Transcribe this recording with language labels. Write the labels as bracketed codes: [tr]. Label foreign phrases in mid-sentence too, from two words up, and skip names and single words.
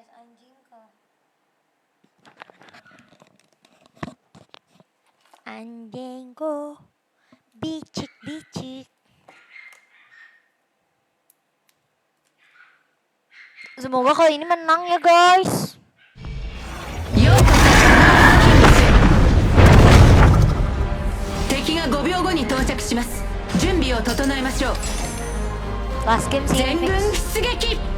[id] Anjingku bicik-bicik. Semoga kali ini menang ya guys. [ja] ようこそ敵が5秒後に到着します。準備を整えましょう。 [en] Last game sih. [ja] 全軍出撃。